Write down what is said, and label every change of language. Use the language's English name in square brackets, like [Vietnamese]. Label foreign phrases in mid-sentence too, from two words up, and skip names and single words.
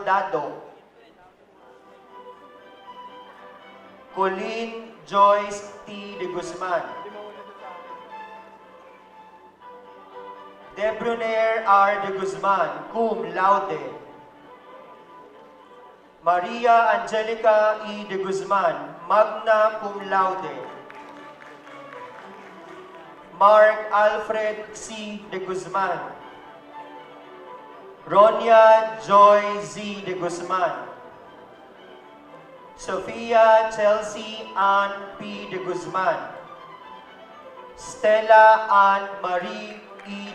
[English] Dado, Colleen Joyce T. de Guzman, Debruner R. de Guzman, [Latin] cum laude, [English] Maria Angelica E. [Latin] de Guzman, magna cum laude, [English] Mark Alfred C. de Guzman, Ronia Joy Z. de Guzman, Sofia Chelsea Ann P. de Guzman, Stella Ann Marie E.